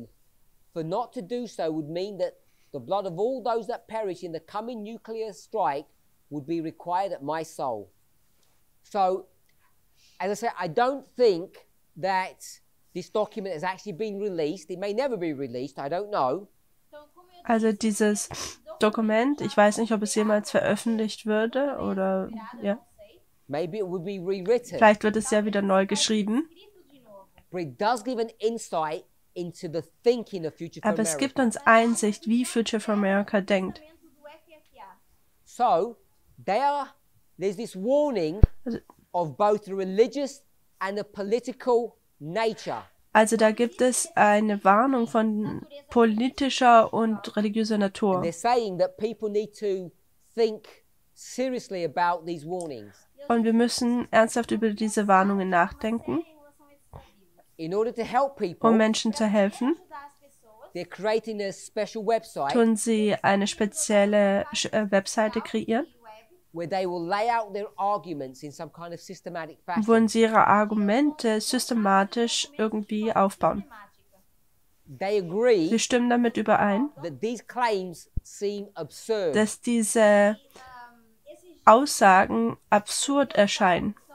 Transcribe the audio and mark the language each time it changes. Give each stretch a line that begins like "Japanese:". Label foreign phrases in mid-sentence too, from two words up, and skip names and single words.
English: For not to do so would mean that the blood of all those that perish in the coming nuclear strike would be required at my soul. So, as I said, I don't think that this document has actually been released. It may never be released, I don't know.
Portuguese: Então, como eu
German: Also dieses Dokument, ich weiß nicht, ob es jemals veröffentlicht würde oder ja,
Portuguese: não sei,
English: Maybe it would be rewritten.
German: vielleicht wird es ja wieder neu geschrieben.
Portuguese: escrito de novo.
English: But it does give an insight into the thinking of Future for
German: Aber es gibt
English: America.
German: uns Einsicht, wie Future for America denkt.
Portuguese: Pensamentos do FFA.
English: So, there's this warning
German: Also-
English: of both the religious and the political nature.
German: Also da gibt es eine Warnung von politischer und religiöser Natur.
English: They're saying that people need to think seriously about these warnings
German: Und wir müssen ernsthaft über diese Warnungen nachdenken,
Portuguese: Em relação a esses avisos.
English: in order to help
German: um
English: people
German: Menschen zu helfen,
Portuguese: Ajudar as pessoas
German: tun sie eine spezielle Webseite kreieren, wo sie ihre Argumente systematisch irgendwie aufbauen. Sie stimmen damit überein, dass diese Aussagen absurd erscheinen.